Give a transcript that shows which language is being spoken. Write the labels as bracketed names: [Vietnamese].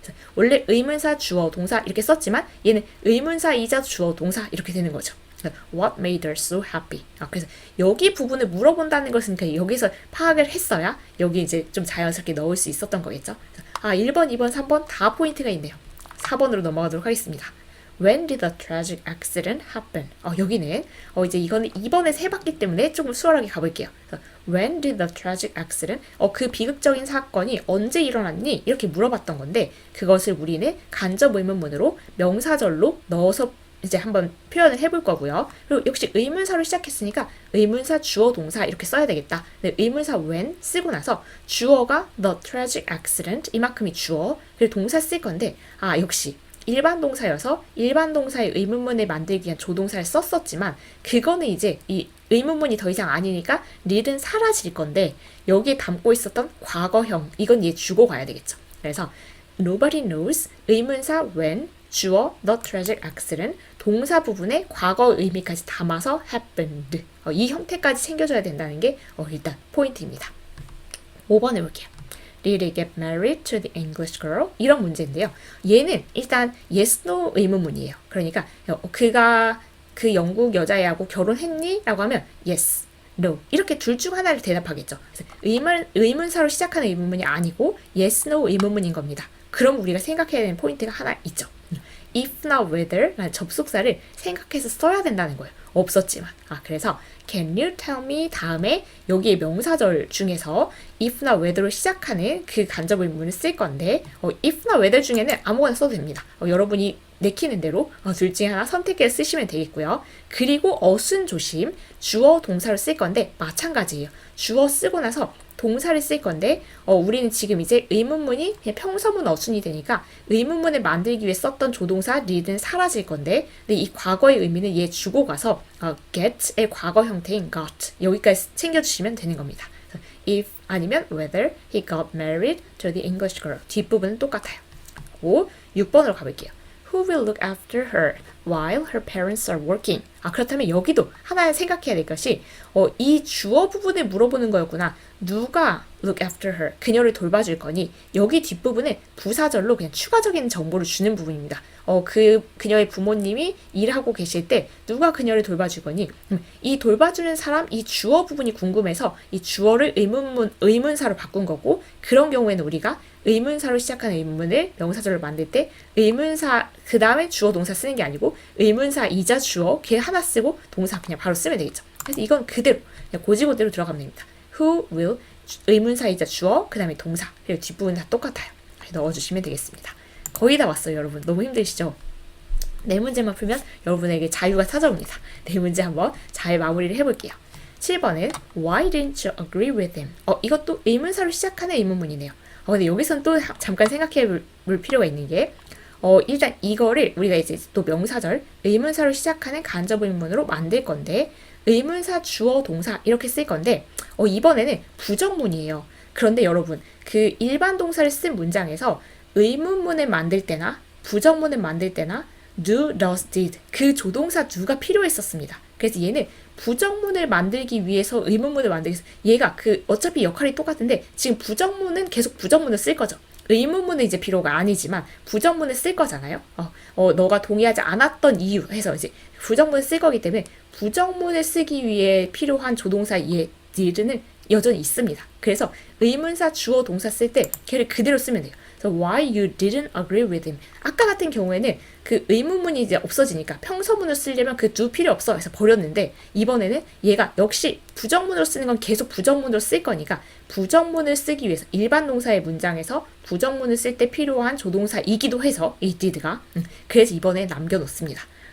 [Korean] 그래서 원래 의문사, 주어, 동사 이렇게 썼지만 얘는 의문사이자 주어, 동사 이렇게 되는 거죠. [English] What made her so happy? [Korean] 그래서 여기 부분을 물어본다는 것은 여기서 파악을 했어야 여기 이제 좀 자연스럽게 넣을 수 있었던 거겠죠. 1번, 2번, 3번 다 포인트가 있네요. 4번으로 넘어가도록 하겠습니다. [English] When did the tragic accident happen? [Korean] 여기는 이제 이거는 2번에서 해봤기 때문에 조금 수월하게 가볼게요. [English] When did the tragic accident? [Korean] 그 비극적인 사건이 언제 일어났니? 이렇게 물어봤던 건데 그것을 우리는 간접 의문문으로 명사절로 넣어서 이제 한번 표현을 해볼 거고요. 그리고 역시 의문사로 시작했으니까 의문사, 주어, 동사 이렇게 써야 되겠다. 네, 의문사 when 쓰고 나서 주어가 the tragic accident 이만큼이 주어 그리고 동사 쓸 건데 역시 일반 동사여서 일반 동사의 의문문을 만들기 위한 조동사를 썼었지만 그거는 이제 이 의문문이 더 이상 아니니까 did는 사라질 건데 여기에 담고 있었던 과거형 이건 얘 주고 가야 되겠죠. 그래서 [English] nobody knows [Korean] 의문사 when 주어 the tragic accident 동사 부분에 과거 의미까지 담아서 happened 이 형태까지 챙겨줘야 된다는 게 일단 포인트입니다. 5번 해볼게요. [English] Did he get married to the English girl? [Korean] 이런 문제인데요. 얘는 일단 yes, no 의문문이에요. 그러니까 그가 그 영국 여자애하고 결혼했니? 라고 하면 yes, no 이렇게 둘 중 하나를 대답하겠죠. 그래서 의문사로 시작하는 의문문이 아니고 yes, no 의문문인 겁니다. 그럼 우리가 생각해야 되는 포인트가 하나 있죠. if not whether 라는 접속사를 생각해서 써야 된다는 거예요. 없었지만. 그래서 can you tell me 다음에 여기에 명사절 중에서 if not whether로 시작하는 그 간접 의문을 쓸 건데 if not whether 중에는 아무거나 써도 됩니다. 여러분이 내키는 대로 둘 중에 하나 선택해서 쓰시면 되겠고요. 그리고 어순 조심 주어 동사를 쓸 건데 마찬가지예요. 주어 쓰고 나서 동사를 쓸 건데 우리는 지금 이제 의문문이 그냥 평서문 어순이 되니까 의문문을 만들기 위해 썼던 조동사 need는 사라질 건데 근데 이 과거의 의미는 얘 주고 가서 get의 과거 형태인 got 여기까지 챙겨주시면 되는 겁니다. [English] if [Korean] 아니면 [English] whether he got married to the English girl [Korean] 뒷부분은 똑같아요. 6번으로 가볼게요. [English] Who will look after her while her parents are working? [Korean] 그렇다면 여기도 하나 생각해야 될 것이 이 주어 부분을 물어보는 거였구나. 누가 [English] look after her? [Korean] 그녀를 돌봐줄 거니? 여기 뒷부분에 부사절로 그냥 추가적인 정보를 주는 부분입니다. 그녀의 부모님이 일하고 계실 때 누가 그녀를 돌봐줄 거니? 이 돌봐주는 사람, 이 주어 부분이 궁금해서 이 주어를 의문사로 바꾼 거고 그런 경우에는 우리가 의문사로 시작하는 의문문을 명사절로 만들 때 의문사 그 다음에 주어 동사 쓰는 게 아니고 의문사이자 주어 걔 하나 쓰고 동사 그냥 바로 쓰면 되겠죠. 그래서 이건 그대로 그냥 고지고대로 들어가면 됩니다. Who will 의문사이자 주어 그 다음에 동사 그리고 뒷부분 다 똑같아요. 넣어주시면 되겠습니다. 거의 다 왔어요. 여러분 너무 힘드시죠? 네 문제만 풀면 여러분에게 자유가 찾아옵니다. 네 문제 한번 잘 마무리를 해볼게요. 7번은 [English] Why didn't you agree with him? [Korean] 이것도 의문사로 시작하는 의문문이네요. 근데 여기서는 또 잠깐 생각해 볼 필요가 있는 게 일단 이거를 우리가 이제 또 명사절 의문사로 시작하는 간접 의문문으로 만들 건데 의문사 주어 동사 이렇게 쓸 건데 이번에는 부정문이에요. 그런데 여러분 그 일반 동사를 쓴 문장에서 의문문을 만들 때나 부정문을 만들 때나 do, does, did 그 조동사 do가 필요했었습니다. 그래서 얘는 부정문을 만들기 위해서 의문문을 만들기 위해서 얘가 어차피 역할이 똑같은데 지금 부정문은 계속 부정문을 쓸 거죠. 의문문은 이제 필요가 아니지만 부정문을 쓸 거잖아요. 너가 동의하지 않았던 이유 해서 이제 부정문을 쓸 거기 때문에 부정문을 쓰기 위해 필요한 조동사 얘 did는 여전히 있습니다. 그래서 의문사 주어 동사 쓸 때 걔를 그대로 쓰면 돼요. [English] So why you didn't agree with him? [Korean] 아까 같은 경우에는 그 의문문이 이제 없어지니까 평서문을 쓰려면 그 do 필요 없어 해서 버렸는데 이번에는 얘가 역시 부정문으로 쓰는 건 계속 부정문으로 쓸 거니까 부정문을 쓰기 위해서 일반 동사의 문장에서 부정문을 쓸 때 필요한 조동사이기도 해서 이 did가 그래서 이번에 남겨놓습니다.